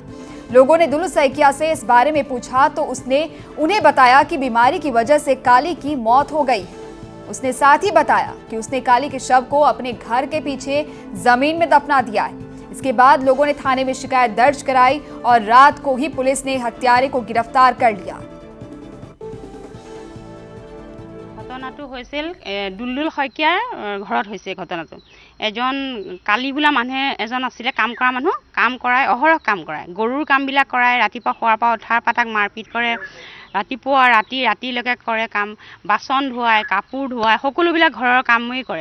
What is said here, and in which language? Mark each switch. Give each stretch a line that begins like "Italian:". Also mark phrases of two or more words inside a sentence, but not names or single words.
Hindi: लोगों ने दुल्लू सैकिया से इस बारे में पूछा तो उसने उन्हें बताया कि बीमारी की वजह से काली की मौत हो गई है। उसने साथ ही बताया कि उसने काली के शव को अपने घर के पीछे जमीन में दफना दिया है। इसके बाद लोगों ने थाने में शिकायत दर्ज कराई और रात को ही पुलिस ने हत्यारे को गिरफ्तार कर लिया।
Assamese: ঘটনাটো হৈছিল দুলদুল শইকীয়াৰ ঘৰত হৈছে। ঘটনাটো এজন কালি বোলা মানুহে এজন আছিলে, কাম কৰা মানুহ, কাম কৰাই অহৰহ কাম কৰাই, গৰুৰ কামবিলাক কৰাই, ৰাতিপুৱা শোৱাৰ পৰা উঠাৰ পৰা তাক মাৰপিট কৰে, ৰাতিপুৱা ৰাতিলৈকে কৰে কাম, বাচন ধুৱায়, কাপোৰ ধুৱায়, সকলোবিলাক ঘৰৰ কামেই কৰে।